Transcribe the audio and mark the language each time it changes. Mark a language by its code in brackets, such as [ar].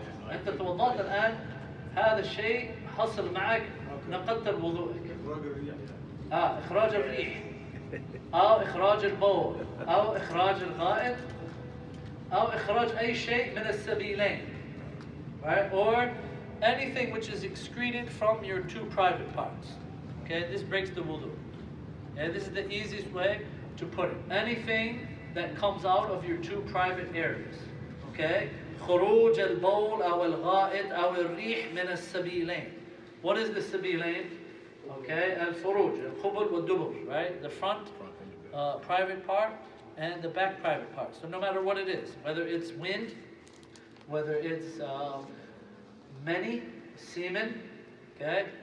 [ar] أنت توضأت الآن، هذا الشيء حصل معك، نقضت وضوءك. إخراج الريح، أو إخراج البول، أو إخراج الغائط، أو إخراج أي شيء من السبيلين. [en] Right? Or anything which is excreted from your 2 private parts. Okay, this breaks the wudu. Okay, this is the easiest way to put it. Anything that comes out of your 2 private areas. Okay? [ar] خروج البول أو الغائط أو الريح من السبيلين. [en] What is the sabilain? Okay, [ar] al-furuj, al-khubul wal-dubur, [en] right? The front private part and the back private part. So no matter what it is, whether it's wind, whether it's many, semen, okay?